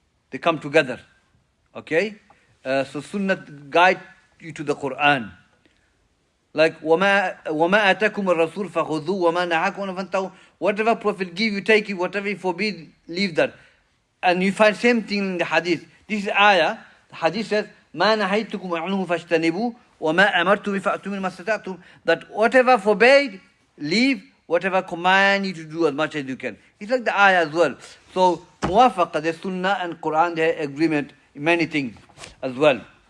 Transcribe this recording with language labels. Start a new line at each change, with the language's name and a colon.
English: They come together. Okay? So Sunnah guide you to the Quran.
Arabic: Like وَمَا أَتَكُمُ الرَّسُولُ فَخُذُوهُ وَمَا نَهَاكُمْ عَنْهُ فَانْتَهُوا.
English: Whatever Prophet give you, take it. Whatever he forbid, leave that. And you find same thing in the Hadith. This is ayah. The Hadith says,
Arabic: مَا نَهَيْتُكُمْ عَنْهُ فَاجْتَنِبُوا وَمَا أَمَرْتُ بِفَأْتُوا مِنْ مَا اسْتَطَعْتُمْ.
English: That whatever forbade, leave. Whatever command you to do as much as you can. It's like the ayah as well. So muwafaqa, the Sunnah and Quran, they have agreement in many things as well.